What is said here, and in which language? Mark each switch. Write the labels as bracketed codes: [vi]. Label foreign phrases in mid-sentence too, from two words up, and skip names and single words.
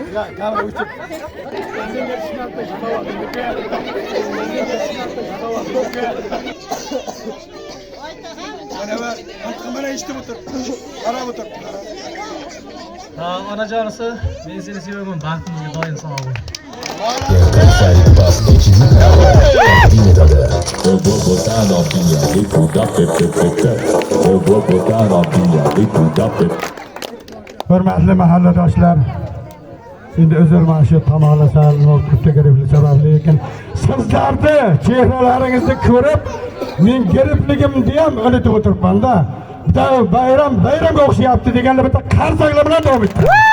[uz] Kamera o'chib. Mana eshitib o'tir. Qarab o'tir. Onajonisi, men seni sevaman, baxtimizga doim sog' bo'l. [pt] Eu vou botar novinha dentro da pepepepe. Eu vou botar novinha dentro da pepepepe. [uz] Hurmatli mahalladoshlar, endi uzr mana shu tomonlasal ko'pga gariblik sababli, lekin sizlarni chehralaringizni ko'rib, men garibligimni ham unutib o'tiribman-da. Bitta bayramga o'xshayapti deganda bitta qarzaklar bilan davom etdim.